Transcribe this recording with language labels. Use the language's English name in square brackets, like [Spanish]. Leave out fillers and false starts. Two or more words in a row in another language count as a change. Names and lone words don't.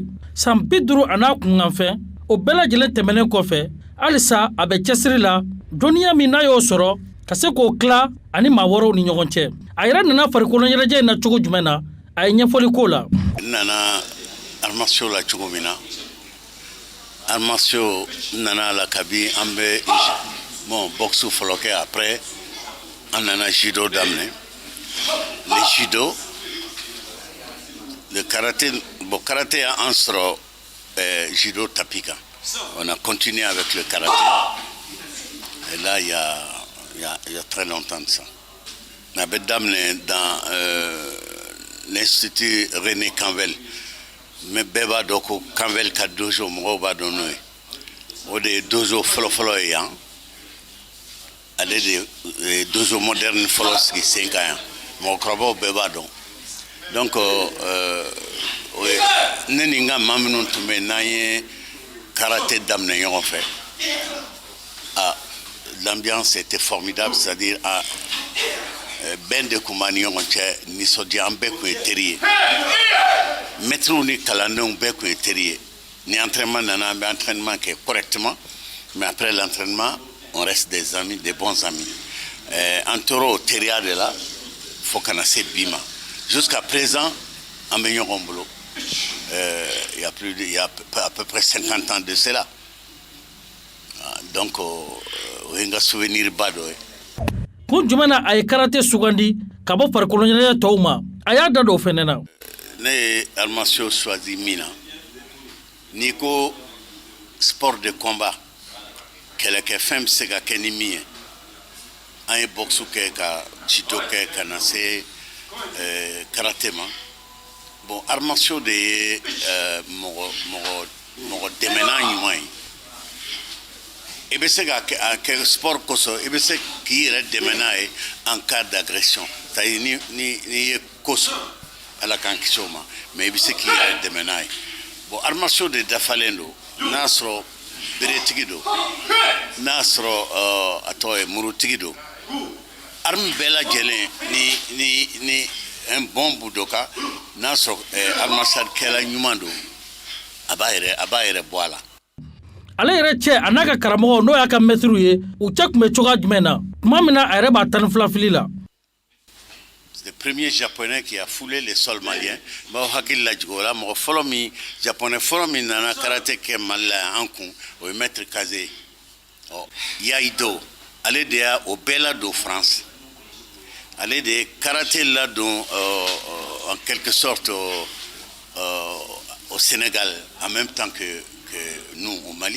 [Bambara] San 50 a n'a kunkanfɛn o bɛɛ lajɛlen tɛmɛnen kɔfɛ halisa a bɛ cɛsiri la dɔnniya min n'a y'o sɔrɔ ka se k'o tila ani maa wɛrɛw ni ɲɔgɔn cɛ. A yɛrɛ nana farikolo ɲɛnajɛ in na cogo jumɛn na a ye ɲɛfɔli k'o la. Nana [French] arts martiaux [Bambara] la cogo min na [French] arts martiaux [Bambara] nana la kabi an bɛ bon boxe fɔlɔ kɛ après an nana judo daminɛ [French] le judo le karaté bon karaté [Bambara] an sɔrɔ judo tapis kan [French] on a continué avec le karaté et là il y a très longtemps de ça on a [Bambara] bɛ daminɛ [French] dans l'institut [Bambara] René Canvel mais bɛɛ b'a dɔn ko Canvel ka dojo mɔgɔw b'a dɔn n'o ye o de ye dojo fɔlɔ-fɔlɔ ye yan ale de ye [French] dojo moderne [Bambara] fɔlɔ sigi sen kan yan mɔgɔkɔrɔbaw bɛɛ b'a dɔn donc ne ni n ka maa minnu tun bɛ n'an ye karaté daminɛ ɲɔgɔn fɛ [French] l'ambiance était formidable c'est-à-dire [Bambara] bɛn de tun b'a ni ɲɔgɔn cɛ nisɔndiya an bɛɛ tun ye teri ye maîtres ni kalandenw bɛɛ tun ye teri ye ni entraînement nana an bɛ entraînement kɛ correctement [French] mais après l'entraînement on reste des amis des bons amis [Bambara] an tora o teriya de la fo kana se bi ma [French] jusqu'à présent [Bambara] an bɛ ɲɔgɔn bolo [French] il y a à peu près 50 ans de cela [Bambara] donc o ye n ka souvenir ba dɔ ye. Kun jumɛn na a ye karate sugandi ka bɔ farikolo ɲɛnajɛ tɔw ma a y'a da dɔ o fɛnɛ na. Ne ye [French] arts martiaux [Bambara] choisi min na n'i ko [French] sport de combat [Bambara] kɛlɛkɛfɛn bɛ se ka kɛ ni min ye an ye boxe kɛ ka judo kɛ ka na se karate ma bon [French] arts martiaux [Bambara] de ye mɔgɔ dɛmɛna ɲuman ye i bɛ se ka kɛ sport kosɔn i bɛ se k'i yɛrɛ dɛmɛ n'a ye [French] en cas d'agression c'est-à-dire [Bambara] ni ye ko sɔrɔ ala k'an kisi o ma mais i bɛ se k'i yɛrɛ dɛmɛ n'a ye bon [French] arts martiaux [Bambara] de dafalen don n'a sɔrɔ beretigi don n'a sɔrɔ a tɔgɔ ye murutigi don arme bɛɛ lajɛlen ni [French] un bon budoka [Bambara] n'a sɔrɔ [French] arts martiaux [Bambara] kɛla ɲuman don a b'a yɛrɛ bɔ a la. ale yɛrɛ cɛ a n'a ka karamɔgɔ n'o y'a ka mɛtiriw ye u cɛ tun bɛ cogoya jumɛn na tuma min na a yɛrɛ b'a 12 fili la. [French] C'est le premier japonais qui a foulé les sols maliens. [Bambara] Ba hakili la jigo la mɔgɔ fɔlɔ min japonais fɔlɔ min nana karate kɛ Mali la an kun o ye maître Kazé. Yaido ale de y'a o bɛɛ ladon France. Ale de ye karaté ladon [French] en quelque sorte au Sénégal en même temps que nous au Mali.